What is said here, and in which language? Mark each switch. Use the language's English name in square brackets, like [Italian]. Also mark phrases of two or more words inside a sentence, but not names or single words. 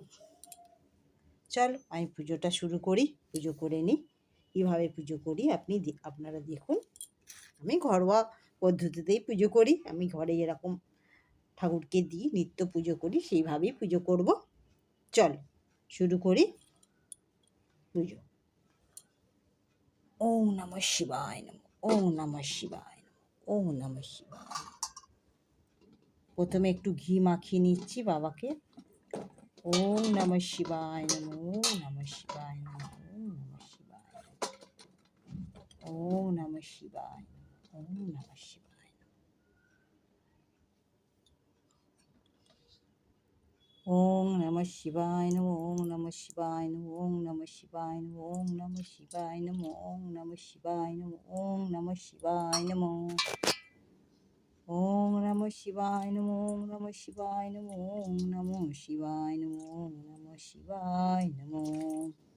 [Bangla] চলো আমি পুজোটা শুরু করি, পুজো করে নিই। কীভাবে পুজো করি আপনারা দেখুন। আমি ঘরোয়া পদ্ধতিতেই পুজো করি। আমি ঘরে যেরকম ঠাকুরকে দিই, নিত্য পুজো করি, সেইভাবেই পুজো করব। চলো শুরু করি পুজো। [Sanskrit] ॐ नमः शिवाय नमः, ॐ नमः शिवाय नमः, ॐ नमः शिवाय। [Bangla] প্রথমে একটু ঘি মাখিয়ে নিচ্ছি বাবাকে। [Sanskrit] ॐ नमः शिवाय नमः, ॐ नमः शिवाय नमः, ॐ नमः शिवाय, ॐ नमः शिवाय, ॐ नमः शिवाय, ॐ नमः शिवाय नमः, ॐ नमः शिवाय नमः, ॐ नमः शिवाय नमः, ॐ नमः शिवाय नमः, ॐ नमः शिवाय नमः, ॐ नमः शिवाय नमः, ॐ नमः शिवाय नमः, ॐ नमः शिवाय नमः, ॐ नमः शिवाय नमः, ॐ नमः शिवाय नमः।